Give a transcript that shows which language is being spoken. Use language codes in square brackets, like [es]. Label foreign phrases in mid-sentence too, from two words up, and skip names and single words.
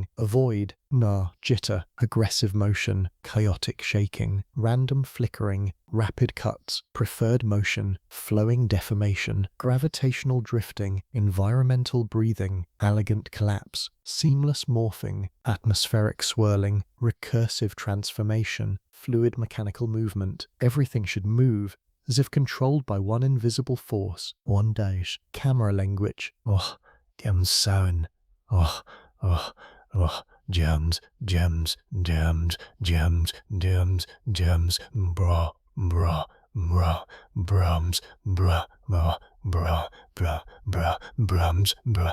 [en] Avoid jitter, aggressive motion, chaotic shaking, random flickering, rapid cuts, preferred motion, flowing deformation, gravitational drifting, environmental breathing, elegant collapse, seamless morphing, atmospheric swirling, recursive transformation, fluid mechanical movement. Everything should move as if controlled by one invisible force. One dash. Camera language. Dem sound. Oh, oh, oh. Gems, gems, gems, gems, gems, gems, bra, bra, bra, brahms, bra, bra, bra, bra, bra, brahms, bra,